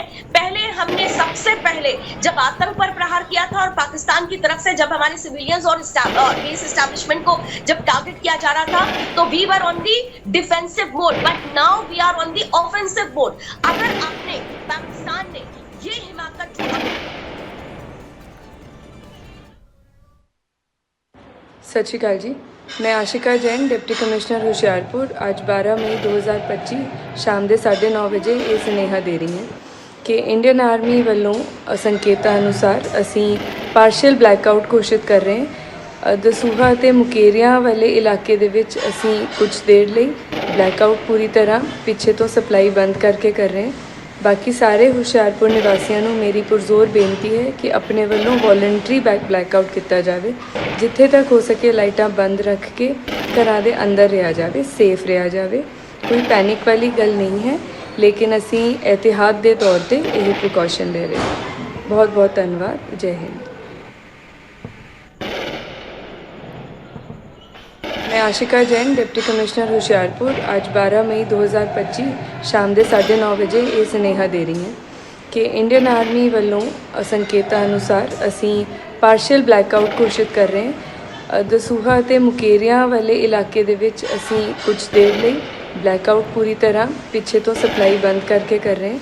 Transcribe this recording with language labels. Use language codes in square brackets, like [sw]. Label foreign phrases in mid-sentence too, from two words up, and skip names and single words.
[hi] पहले हमने सबसे पहले जब आतंक पर प्रहार किया था और पाकिस्तान की तरफ से जब हमारे सिविलियंस और [en] base establishment [hi] को जब टारगेट किया जा रहा था तो [en] we were on the defensive mode, but now we are on the offensive mode. [hi] अगर आपने पाकिस्तान ने ये हिमाकत सत श्री अकाल जी, मैं आशिका जैन डिप्टी कमिश्नर हुशियारपुर [pa] ਅੱਜ 12 ਮਈ 2025 ਸ਼ਾਮ ਦੇ 9:30 ਵਜੇ ਇਹ ਸੁਨੇਹਾ ਦੇ ਰਹੀ ਹਾਂ ਕਿ [en] Indian Army [pa] ਵੱਲੋਂ ਸੰਕੇਤਾਂ ਅਨੁਸਾਰ ਅਸੀਂ [en] partial blackout [pa] ਘੋਸ਼ਿਤ ਕਰ ਰਹੇ ਹਾਂ। ਦਸੂਹਾ ਅਤੇ ਮੁਕੇਰੀਆਂ ਵਾਲੇ ਇਲਾਕੇ ਦੇ ਵਿੱਚ ਅਸੀਂ ਕੁਝ ਦੇਰ ਲਈ ਬਲੈਕਆਊਟ ਪੂਰੀ ਤਰ੍ਹਾਂ ਪਿੱਛੇ ਤੋਂ ਸਪਲਾਈ ਬੰਦ ਕਰਕੇ ਕਰ ਰਹੇ ਹਾਂ। ਬਾਕੀ ਸਾਰੇ ਹੁਸ਼ਿਆਰਪੁਰ ਨਿਵਾਸੀਆਂ ਨੂੰ ਮੇਰੀ ਪੁਰਜ਼ੋਰ ਬੇਨਤੀ ਹੈ ਕਿ ਆਪਣੇ ਵੱਲੋਂ [en] voluntary blackout [pa] ਕੀਤਾ ਜਾਵੇ। ਜਿੱਥੇ ਤੱਕ ਹੋ ਸਕੇ ਲਾਈਟਾਂ ਬੰਦ ਰੱਖ ਕੇ ਘਰਾਂ ਦੇ ਅੰਦਰ ਰਿਹਾ ਜਾਵੇ, ਸੇਫ ਰਿਹਾ ਜਾਵੇ। ਕੋਈ ਪੈਨਿਕ ਵਾਲੀ ਗੱਲ ਨਹੀਂ ਹੈ, ਲੇਕਿਨ ਅਸੀਂ एहतियात ਦੇ ਤੌਰ ਤੇ ਇਹ ਪ੍ਰੀਕਾਸ਼ਨ ਲੈ ਰਹੇ ਹਾਂ। ਬਹੁਤ ਬਹੁਤ ਧੰਨਵਾਦ। ਜੈ ਹਿੰਦ। [hi] मैं आशिका जैन डिप्टी कमिश्नर हुशियारपुर [pa] ਅੱਜ 12 ਮਈ 2025 ਸ਼ਾਮ ਦੇ 9:30 ਵਜੇ ਇਹ ਸੁਨੇਹਾ ਦੇ ਰਹੀ ਹਾਂ ਕਿ [en] Indian Army [pa] ਵੱਲੋਂ ਸੰਕੇਤਾਂ ਅਨੁਸਾਰ ਅਸੀਂ [en] partial blackout [pa] ਘੋਸ਼ਿਤ ਕਰ ਰਹੇ ਹਾਂ। ਦਸੂਹਾ ਅਤੇ ਮੁਕੇਰੀਆਂ ਵਾਲੇ ਇਲਾਕੇ ਦੇ ਵਿੱਚ ਅਸੀਂ ਕੁਝ ਦੇਰ ਲਈ ਬਲੈਕਆਊਟ ਪੂਰੀ ਤਰ੍ਹਾਂ ਪਿੱਛੇ ਤੋਂ ਸਪਲਾਈ ਬੰਦ ਕਰਕੇ ਕਰ ਰਹੇ ਹਾਂ।